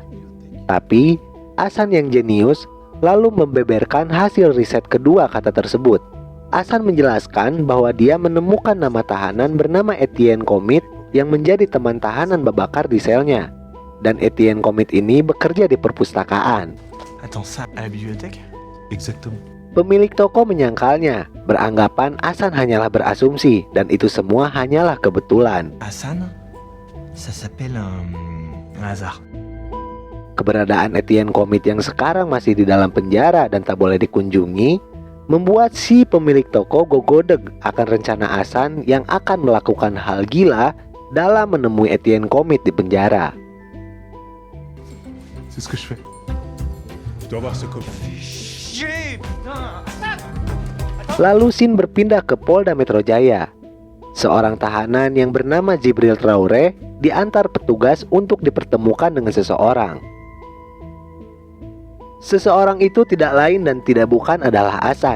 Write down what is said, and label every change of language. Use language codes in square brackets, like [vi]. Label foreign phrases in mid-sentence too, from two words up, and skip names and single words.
[id] Tapi Hasan yang jenius lalu membeberkan hasil riset kedua kata tersebut. Hasan menjelaskan bahwa dia menemukan nama tahanan bernama Etienne Comit yang menjadi teman tahanan Babakar di selnya. Dan Etienne Comit ini bekerja di perpustakaan. [fr] Attends, ça, à la bibliothèque? Exactement. [id] Pemilik toko menyangkalnya, beranggapan Hasan hanyalah berasumsi dan itu semua hanyalah kebetulan. [fr] Hasan, ça s'appelle un hasard. [id] Keberadaan Etienne Comit yang sekarang masih di dalam penjara dan tak boleh dikunjungi membuat si pemilik toko gogodeg akan rencana Hasan yang akan melakukan hal gila dalam menemui Etienne Comit di penjara. [fr] C'est ce que je fais. Je dois avoir ce copain. [id] Lalu Sin berpindah ke Polda Metro Jaya. Seorang tahanan yang bernama Jibril Traore diantar petugas untuk dipertemukan dengan seseorang. Seseorang itu tidak lain dan tidak bukan adalah Hasan.